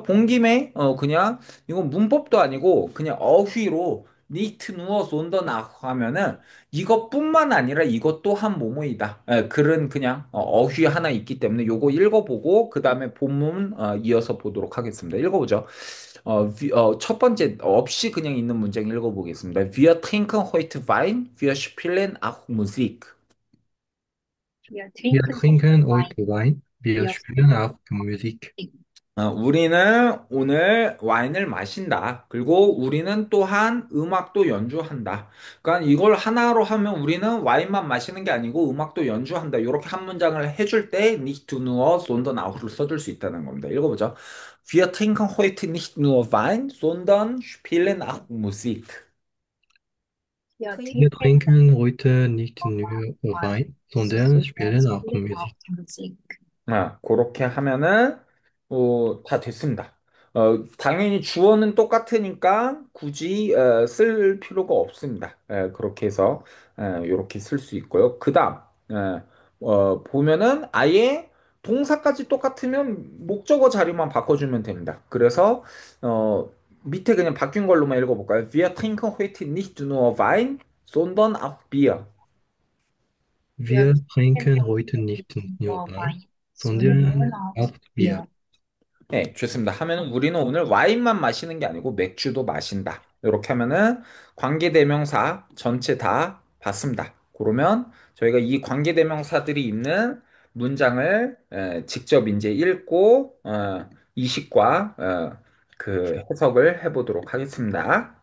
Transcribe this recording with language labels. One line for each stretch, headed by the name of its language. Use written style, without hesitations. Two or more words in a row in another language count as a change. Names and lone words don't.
Korean: 본 김에 그냥 이건 문법도 아니고 그냥 어휘로
German: nicht nur sondern
Korean: 하면은 이것뿐만 아니라 이것 또한 뭐뭐이다. 글은 그냥 어휘 하나 있기 때문에 요거 읽어보고 그 다음에 본문 이어서 보도록 하겠습니다. 읽어보죠. 첫 번째 없이 그냥 있는 문장 읽어보겠습니다.
German: Wir trinken heute Wein, wir spielen auch Musik. Wir Wir trinken trinken heute Wein. heute Wein, wir Wir spielen spielen auch Musik.
Korean: 우리는 오늘 와인을 마신다. 그리고 우리는 또한 음악도 연주한다. 그러니까 이걸 하나로 하면 우리는 와인만 마시는 게 아니고 음악도 연주한다. 이렇게 한 문장을 해줄 때
German: nicht nur, sondern auch
Korean: 를 써줄 수 있다는 겁니다. 읽어보죠.
German: Wir trinken heute nicht nur Wein, sondern spielen auch Musik. Wir Wir trinken trinken heute nicht nur Wein, Wein, sondern sondern spielen auch spielen auch Musik. Musik.
Korean: 그렇게 하면은 다 됐습니다. 당연히 주어는 똑같으니까 굳이 쓸 필요가 없습니다. 그렇게 해서 이렇게 쓸 수 있고요. 그다음 보면은 아예 동사까지 똑같으면 목적어 자리만 바꿔주면 됩니다. 그래서 밑에 그냥 바뀐 걸로만 읽어볼까요?
German: Wir trinken heute nicht nur Wein, sondern auch Bier. Wir Wir trinken trinken heute heute nicht nicht nur nur Wein, Wein, sondern sondern auch auch Bier. Bier.
Korean: 네, 좋습니다. 하면은 우리는 오늘 와인만 마시는 게 아니고 맥주도 마신다. 이렇게 하면은 관계대명사 전체 다 봤습니다. 그러면 저희가 이 관계대명사들이 있는 문장을 직접 이제 읽고 이식과 그 해석을 해보도록 하겠습니다.